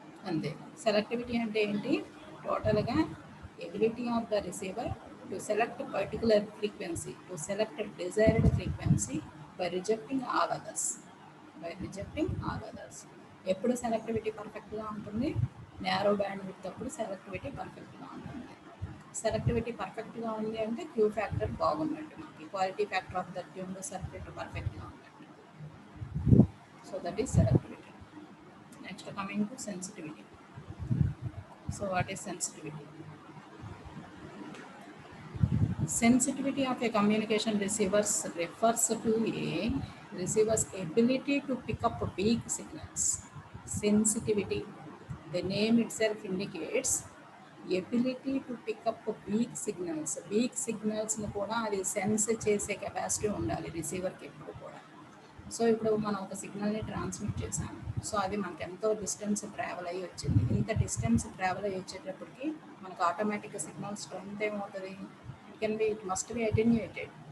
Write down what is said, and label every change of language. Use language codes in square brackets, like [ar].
[te] అంతే. సెలెక్టివిటీ అంటే ఏంటి, [en] టోటల్గా ability of the receiver to select particular frequency, to select desired frequency by rejecting all others, by rejecting all others. [te] ఎప్పుడు selectivity పర్ఫెక్ట్గా ఉంటుంది, narrow band with అప్పుడు selectivity పర్ఫెక్ట్గా ఉంటుంది. సెలెక్టివిటీ పర్ఫెక్ట్గా ఉంది అంటే క్యూ ఫ్యాక్టర్ బాగున్నట్టు, మనకి quality factor of the tune circuit పర్ఫెక్ట్గా ఉన్నట్టు. [en] So that is selectivity. Next coming to sensitivity. So what is sensitivity? Sensitivity of a communication receivers refers to a receiver's ability to pick up weak signals. Sensitivity, the name itself indicates ability to pick up weak signals. [te] Weak signals ని కూడా అది sense చేసే capacity ఉండాలి రిసీవర్కి ఎప్పుడు కూడా. So ఇప్పుడు మనం ఒక సిగ్నల్ని ట్రాన్స్మిట్ చేసాము, సో అది మనకు ఎంతో డిస్టెన్స్ ట్రావెల్ అయ్యి వచ్చింది. ఇంత డిస్టెన్స్ ట్రావెల్ అయ్యి వచ్చేటప్పటికి మనకు ఆటోమేటిక్గా సిగ్నల్ స్ట్రెంత్ ఏమవుతుంది, [en] It must be attenuated.